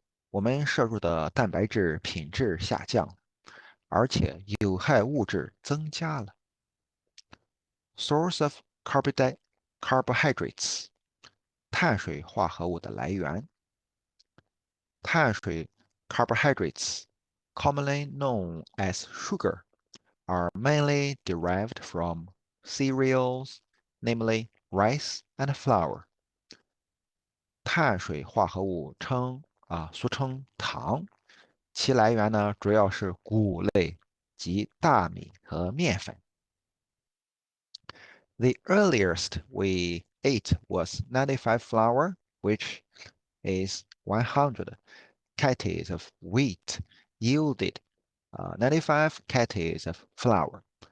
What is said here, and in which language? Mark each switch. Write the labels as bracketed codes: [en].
[zh] 我们摄入的蛋白质品质下降，而且有害物质增加了。 [en] Source of carbohydrates [zh] 碳水化合物的来源。 [en] 碳水 carbohydrates, commonly known as sugar, are mainly derived from cereals, namely rice and flour. [zh] 碳水化合物俗称糖，其来源呢主要是谷类及大米和面粉。 [en] The earliest we ate was 95 flour, which is 100 kgs of wheat yielded 95 kgs of flour.